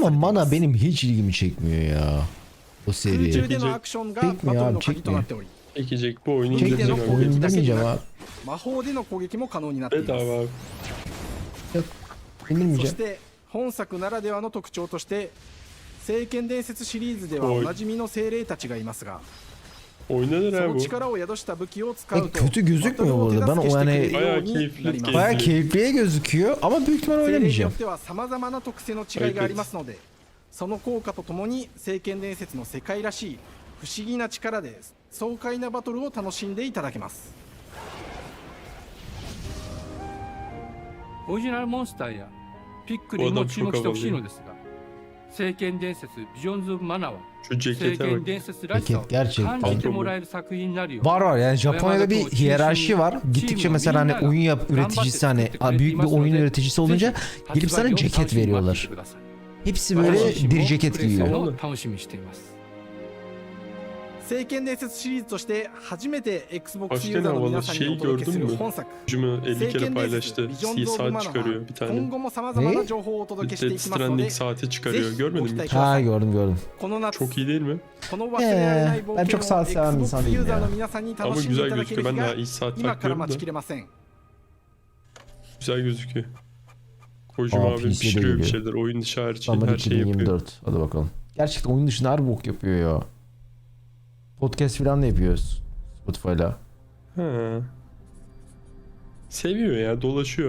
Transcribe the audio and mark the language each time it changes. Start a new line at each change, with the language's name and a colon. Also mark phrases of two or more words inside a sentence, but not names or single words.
Turkish: Ama
Japanese: ています
Turkish: Mana benim hiç ilgimi çekmiyor ya. O
Japanese: 空
Turkish: seri.
Japanese: 中でのアクションがバトルの鍵となっており
Turkish: Çekecek bu oyunu
Japanese: 海での
Turkish: indireceğim
Japanese: 攻
Turkish: abi.
Japanese: 撃だけで
Turkish: İndirmeyeceğim
Japanese: な
Turkish: abi.
Japanese: く魔法での攻撃も可能になっています
Turkish: Bedava abi.
Japanese: そ
Turkish: İndirmeyeceğim.
Japanese: して本作ならではの特徴として聖剣伝説シリーズではおなじみの精霊たちがいますが
Turkish: Oynanır
Japanese: そ
Turkish: ha
Japanese: の
Turkish: bu.
Japanese: 力を宿した武器を使うと
Turkish: Kötü gözükmüyor bu arada. Ben o yani Bayağı keyifli bayağı gezdi. keyifliye gözüküyor ama büyük ihtimal
Japanese: 精霊によ
Turkish: oynamayacağım.
Japanese: ってはさまざまな特性の違いがありますのでその効果とともに聖剣伝説の世界らしい不思議な力で爽快なバトルを楽しんでいただけますオリジナルモンスターやピックルにも注目してほしいのですが聖剣伝説ビジョンズ・オブ・マナは
Turkish: Şu
Japanese: 聖
Turkish: cekete
Japanese: 剣
Turkish: bak.
Japanese: 伝説らしさを
Turkish: Ceket gerçekten.
Japanese: 感じてもらえる作品になるよう
Turkish: Var var yani Japonya'da bir hiyerarşi var. Gittikçe mesela hani oyun üreticisi hani büyük bir oyun üreticisi olunca gelip sana ceket veriyorlar. Hepsi böyle bir ceket giyiyor.
Japanese: 楽しみにしています聖剣伝説シリーズとして初めて Xbox ユ
Turkish: Başka
Japanese: ーザ
Turkish: ne
Japanese: ーの
Turkish: havalı
Japanese: 皆さんにお
Turkish: şeyi
Japanese: 届けす
Turkish: gördün
Japanese: る
Turkish: mü?
Japanese: 本作
Turkish: Cümle 50
Japanese: 聖
Turkish: kere
Japanese: 剣伝説
Turkish: paylaştı.
Japanese: ビジョンズ・オブ・マ
Turkish: Saat
Japanese: ナは
Turkish: çıkarıyor bir
Japanese: 今
Turkish: tane.
Japanese: 後もさまざまな情報をお届けしてい
Turkish: Death
Japanese: きますので
Turkish: Stranding saati çıkarıyor.
Japanese: ぜひ
Turkish: Görmedin
Japanese: ご期
Turkish: mi?
Japanese: 待くださ
Turkish: Ha
Japanese: い
Turkish: gördüm gördüm.
Japanese: この夏
Turkish: Çok iyi değil mi?
Japanese: この忘れられない冒
Turkish: ben çok
Japanese: 険を
Turkish: saat seven bir insan
Japanese: Xbox ユ
Turkish: değilim
Japanese: ーザーの
Turkish: ya.
Japanese: 皆さんに
Turkish: Ama
Japanese: 楽しんでい
Turkish: güzel
Japanese: ただける
Turkish: gözüküyor.
Japanese: 日
Turkish: Ben
Japanese: が
Turkish: daha iyi saat
Japanese: 今から
Turkish: takıyorum
Japanese: 待ち
Turkish: da.
Japanese: きれません
Turkish: Güzel gözüküyor. Kojima abi PC'de pişiriyor bir geliyor. şeyler. Oyun dışı hariç Summer her şeyi yapıyor. 2024. Hadi bakalım. Gerçekten oyun dışında her bok yapıyor ya. Podcast falan da yapıyoruz. Spotify'la. Ha. Seviyor ya, dolaşıyor.